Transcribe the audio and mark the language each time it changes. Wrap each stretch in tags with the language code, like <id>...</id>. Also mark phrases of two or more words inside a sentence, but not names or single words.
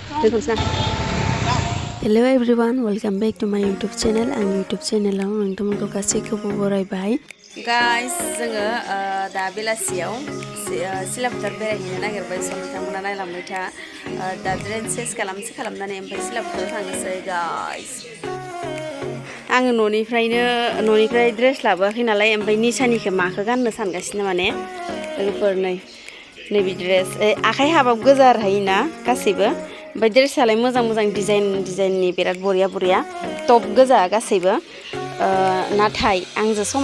<en>Hello everyone, welcome back to my YouTube channel.</en> <brx>Ang YouTube channel आव नोंथांमोनखौ गासैखौबो बरायबाय. Guys, जोङो दा बेलासियाव सिलापथार बेरायहैनो नागिरबाय स' नोंथांमोना नायलांबाय था दा ड्रेस चेन्ज खालामनानै ओमफ्राय सिलापथाराव थांनोसै गाइस. आङो न'निफ्राय ड्रेस लाबोआखै नालाय ओमफ्राय निसानिखौ माखौ गाननो सानगासिनो माने लोगोफोर नैबे ड्रेस आखाइ हाबाब गोजा हायोना गासैबो ओमफ्राय ड्रेसआलाय मोजां डिजाइननि बिराद बरिया टप गोजा गासैबो नाथाय आंजों</brx>